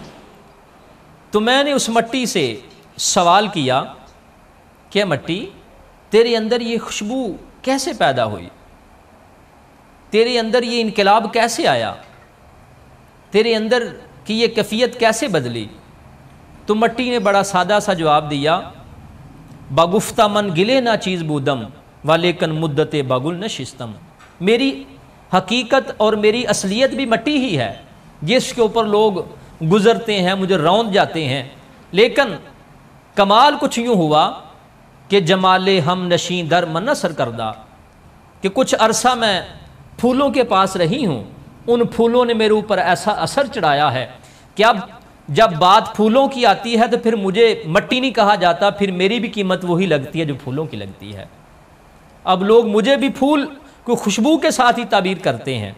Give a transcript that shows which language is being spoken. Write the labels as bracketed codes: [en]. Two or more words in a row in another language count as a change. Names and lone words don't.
[ur] تو میں نے اس مٹی سے سوال کیا کہ مٹی، تیرے اندر یہ خوشبو کیسے پیدا ہوئی؟ تیرے اندر یہ انقلاب کیسے آیا؟ تیرے اندر کی یہ کیفیت کیسے بدلی؟ تو مٹی نے بڑا سادہ سا جواب دیا: [fa] باگفتہ من گلے نہ چیز بودم، والیکن مدت باگل نشستم۔ [ur] میری حقیقت اور میری اصلیت بھی مٹی ہی ہے، جس کے اوپر لوگ گزرتے ہیں، مجھے روند جاتے ہیں، لیکن کمال کچھ یوں ہوا کہ [fa] جمال ہم نشیں در من اثر کردہ، [ur] کہ کچھ عرصہ میں پھولوں کے پاس رہی ہوں، ان پھولوں نے میرے اوپر ایسا اثر چڑھایا ہے کہ اب جب بات پھولوں کی آتی ہے تو پھر مجھے مٹی نہیں کہا جاتا، پھر میری بھی قیمت وہی لگتی ہے جو پھولوں کی لگتی ہے۔ اب لوگ مجھے بھی پھول کو خوشبو کے ساتھ ہی تعبیر کرتے ہیں۔